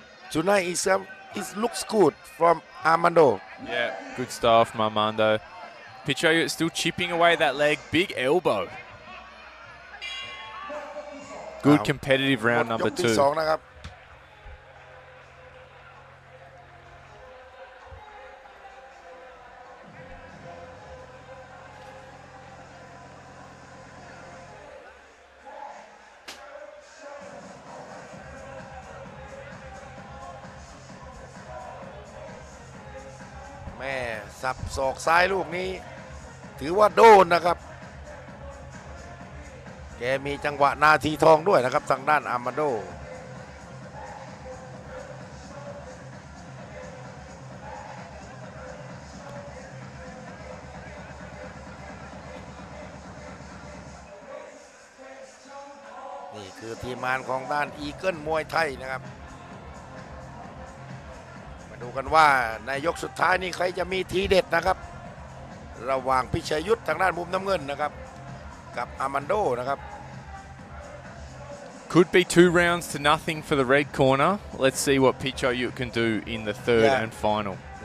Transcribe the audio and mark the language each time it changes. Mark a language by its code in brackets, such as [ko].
[en] Tonight it looks good from Armando. Yeah, good style from Armando. Pichoyo still chipping away that leg. Big elbow. Good competitive round number [th] ยกที่สอง [en] 2. [th] นะครับแม่สับศอกซ้ายลูกนี้ถือว่าโดนนะครับแกมีจังหวะนาทีทองด้วยนะครับทางด้านอามาโด นี่คือทีมงานของด้านอีเกิลมวยไทยนะครับมาดูกันว่าในยกสุดท้ายนี้ใครจะมีทีเด็ดนะครับระหว่างพิชัยยุทธทางด้านมุมน้ำเงินนะครับกับอามันโดนะครับ [en] Could be 2 rounds to nothing for the red corner. Let's see what Pichoyo can do in the third and final.